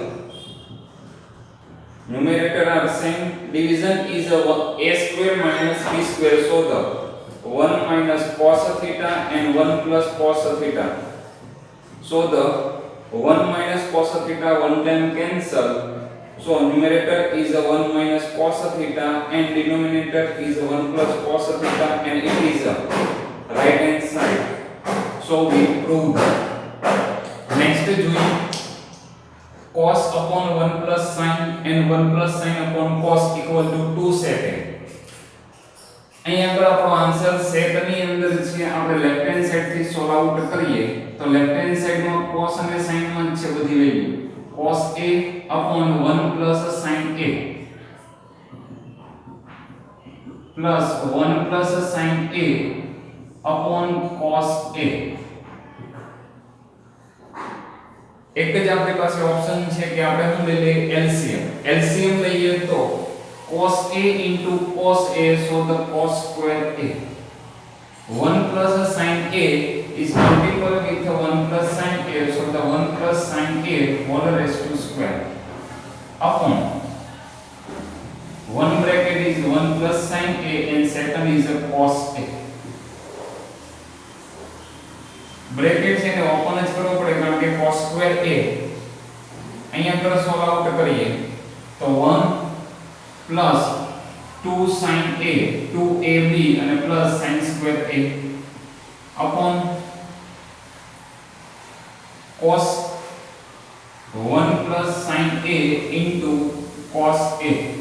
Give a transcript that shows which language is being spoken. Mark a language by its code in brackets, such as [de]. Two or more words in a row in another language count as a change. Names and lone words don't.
[en] numerator are same, division is a square minus b square, so the 1 minus cos theta and 1 plus cos theta, so the 1 minus cos theta one time cancel, so numerator is a 1 minus cos theta and denominator is a 1 plus cos theta and it is a right hand side, so we proved। next જોઈએ cos upon 1 plus sin and 1 plus sin upon cos equal to 2 sec। [gu] અહીં આગળ આપણો આન્સર sec ની અંદર છે। આપણે [en] left hand side [gu] થી [en] solve out [gu] કરીએ તો [en] left hand side [gu] માં cos અને sin માં છે બધી વેલ્યુ [en] cos a upon 1 plus sin a plus 1 plus sin a upon cos a। [gu] એક જ આપણી પાસે ઓપ્શન છે કે આપણે શું લઈ લઈએ LCM। [en] LCM [gu] લઈએ તો [en] cos a into cos a, so the cos square a। 1 plus sin a is multiple with 1 plus sin a, so the 1 plus sin a whole raised to square upon 1 bracket is 1 plus sin a and second is a cos a। [gu] ब्रैकेट છે ને ઓપન જ કરવો પડે કારણ કે cos square a અહીંયા પર [en] solve out [gu] કરીએ તો [en] 1 plus 2 sin a 2ab [gu] અને [en] plus sin square a upon cos 1 plus sin a into cos a।